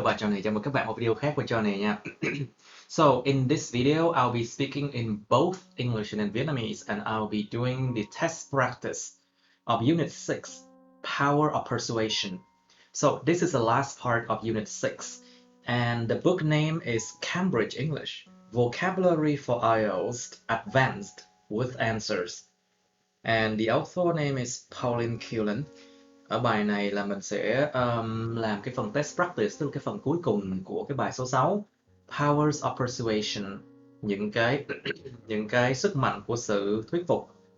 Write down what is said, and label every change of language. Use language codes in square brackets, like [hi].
[vi] Và chào mừng các bạn một video khác của Johnny nha. [en] So in this video, I'll be speaking in both English and Vietnamese, and I'll be doing the test practice of Unit 6, Power of Persuasion. So this is the last part of Unit 6, and the book name is Cambridge English, Vocabulary for IELTS Advanced with Answers. And the author name is Pauline Cullen. [vi] Ở bài này là mình sẽ làm cái phần test practice, tức là cái phần cuối cùng của cái bài số 6, Powers of Persuasion, những cái sức mạnh của sự thuyết phục.